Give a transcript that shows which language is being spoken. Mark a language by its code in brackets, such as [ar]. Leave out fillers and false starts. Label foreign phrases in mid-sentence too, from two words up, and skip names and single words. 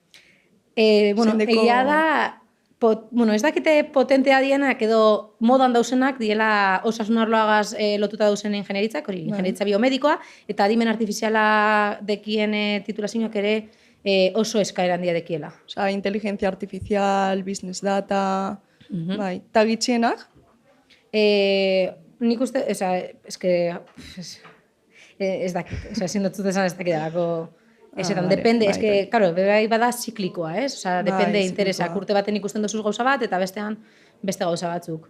[eu] Egia da, ez dakite potentea dienak edo modan dauzenak diela osasun arloagaz lotuta dauzen ingenieritzak, hori ingenieritza biomedikoa, eta adimen artifiziala dekien titulazioak ere oso eskaera handia dekiela. [es] Inteligencia artificial, [en] business data, [eu] bai. Eta gitxienak? Nik uste, ez dakit, ezin dut esan ez dakit dalako, depende, bebai bada ziklikoa, depende interesak, urte baten ikusten dozuz gauza bat, eta bestean beste gauza batzuk.